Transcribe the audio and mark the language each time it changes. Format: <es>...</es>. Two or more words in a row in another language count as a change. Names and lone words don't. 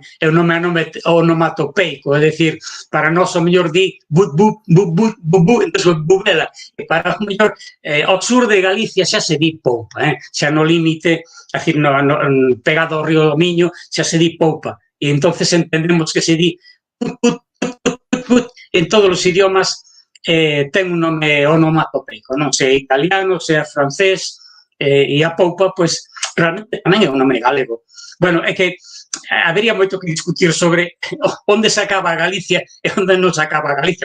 <gl>É o nome onomatopeico, é dicir, para nós o mellor di but, but, but, but, but, but, entón, bubela, e para o mellor, ao sur de Galicia xa se di poupa, xa no límite, é dicir, pegado ao río do Miño, xa se di poupa, e entonces entendemos que se di put, put, put, put, put, put, en todos os idiomas ten un nome onomatopeico, non? Se é italiano, se é francés, e a poupa, pois, realmente tamén é un nome galego. Bueno, é que habería moito que discutir sobre onde se acaba Galicia e onde non se acaba Galicia.</gl>